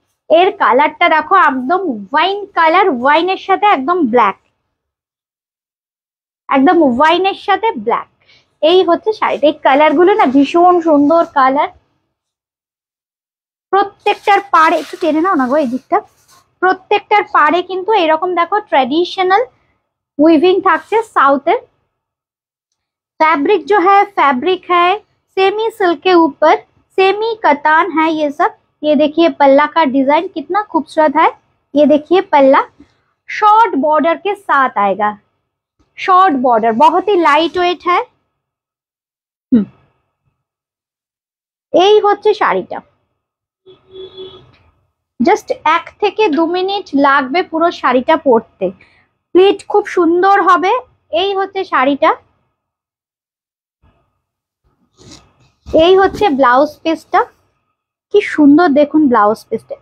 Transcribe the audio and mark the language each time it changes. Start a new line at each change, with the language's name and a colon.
Bangla: এর কালারটা দেখো একদম ওয়াইন কালার, ওয়াইনের সাথে একদম ব্ল্যাক, একদম ওয়াইনের সাথে ব্ল্যাক। এই হচ্ছে শাড়িটা, এই কালার গুলো না ভীষণ সুন্দর কালার। প্রত্যেকটার পাড়ে একটু টেনে নাও না গো এই দিকটা, প্রত্যেকটার পাড়ে কিন্তু এরকম দেখো ট্রেডিশনাল উইভিং থাকছে साउथर।
Hindi: फैब्रिक जो है फैब्रिक है सेमी सिल्क के ऊपर, सेमी कतान है ये सब। ये देखिए पल्ला का डिजाइन कितना खूबसूरत है, ये देखिए पल्ला शॉर्ट बॉर्डर के साथ आएगा, शॉर्ट बॉर्डर बहुत ही लाइट वेट है।
Bangla: এই হচ্ছে শাড়িটা, জাস্ট 1 থেকে 2 মিনিট লাগবে পুরো শাড়িটা পরতে, প্লিট খুব সুন্দর হবে। এই হচ্ছে শাড়িটা, এই হচ্ছে ব্লাউজ পিসটা, কি সুন্দর দেখুন ব্লাউজ পিসটা।